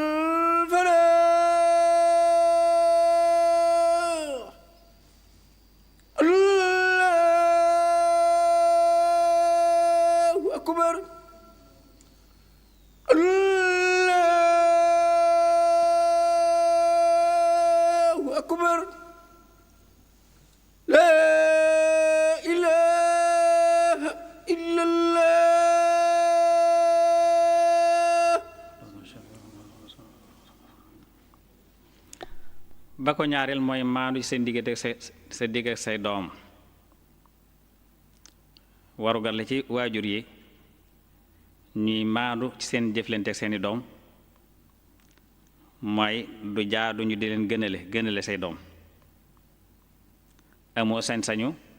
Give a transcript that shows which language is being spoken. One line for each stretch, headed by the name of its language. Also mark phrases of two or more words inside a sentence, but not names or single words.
Arabic: الفلاح الله أكبر الله أكبر لا إله إلا الله
Wolof: ba ko ñaareel mooy maandu ci seen diggante ak sa digg ak say doom warugar la ci waajur yi ñuy maandu ci seen jëflante ak seeni doom mooy du jaadu ñu di leen gënale say doom amoo sañ-sañu